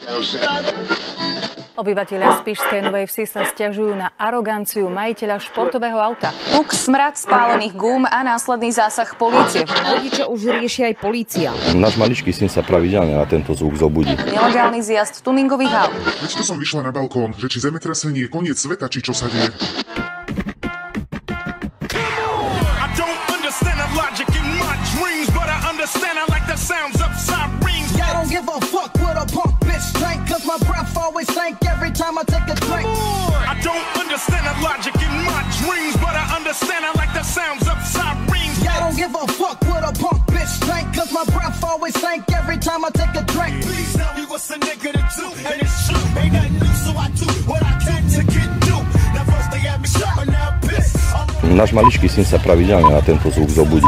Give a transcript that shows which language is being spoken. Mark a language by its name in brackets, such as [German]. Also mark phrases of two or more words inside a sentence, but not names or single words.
[Slovak] Obyvatelia Spišskej Novej Vsi sa sťažujú na aroganciu majiteľa športového auta. Puk, smrad spálených gúm a následný zásah polície. Rodičia už rieši aj polícia. Náš maličký syn sa pravidelne na tento zvuk zobudí. Nelegálny zjazd tuningových aut. Veď to som vyšla na balkón, že či zemetrasenie, koniec sveta, či čo sa deje. [English] My breath always stank every time I take a drink. I don't understand the logic in my dreams, but I understand I like the sounds of sirens. I don't give a fuck what a punk bitch think, cause my breath always stank every time I take a drink. Please tell me what's a nigga to do, and it's true, ain't nothing new, so I do what I can to get through. Now first they had me shot, but now I'm pissed. [Slovak] Náš maličký syn sa pravidelne na tento zvuk zobudí.